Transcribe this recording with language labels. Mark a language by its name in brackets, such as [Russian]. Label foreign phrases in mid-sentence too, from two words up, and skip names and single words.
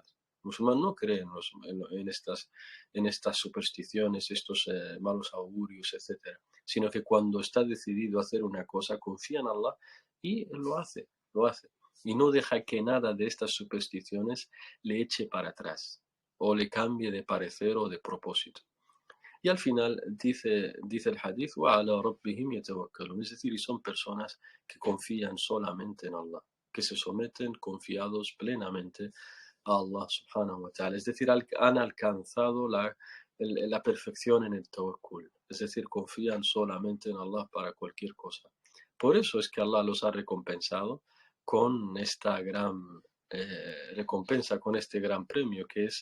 [Spanish] El musulmán no cree en estas supersticiones, estos malos augurios, etcétera, sino que cuando está decidido a hacer una cosa, confía en Allah y lo hace, lo hace. Y no deja que nada de estas supersticiones le eche para atrás o le cambie de parecer o de propósito. Y al final dice el hadith, [Arabic] وَعَلَى رَبِّهِمْ يَتَوَكَّلُونَ, [Spanish] es decir, y son personas que confían solamente en Allah, que se someten confiados plenamente a Allah [Arabic] سبحانه وتعالى. [Spanish] Es decir, han alcanzado la perfección en el tawakkul, es decir, confían solamente en Allah para cualquier cosa. Por eso es que Allah los ha recompensado con esta gran recompensa, con este gran premio que es